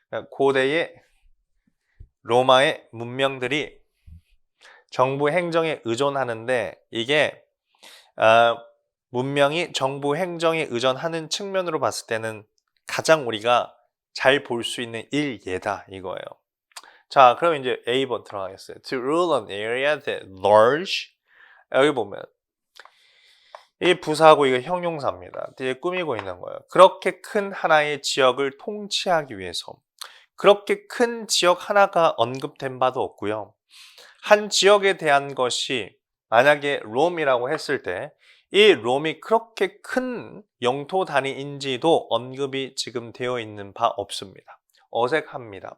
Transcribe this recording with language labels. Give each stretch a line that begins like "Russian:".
Korean: 고대의 로마의 문명들이 정부 행정에 의존하는데 이게 문명이 정부 행정에 의존하는 측면으로 봤을 때는 가장 우리가 잘 볼 수 있는 일예다 이거예요. 자, 그럼 이제 A번 들어가겠어요.
English: To rule an area that large.
Korean: 여기 보면 이 부사하고 이거 형용사입니다. 뒤에 꾸미고 있는 거예요. 그렇게 큰 하나의 지역을 통치하기 위해서. 그렇게 큰 지역 하나가 언급된 바도 없고요. 한 지역에 대한 것이 만약에 롬이라고 했을 때 이 롬이 그렇게 큰 영토 단위인지도 언급이 지금 되어 있는 바 없습니다. 어색합니다.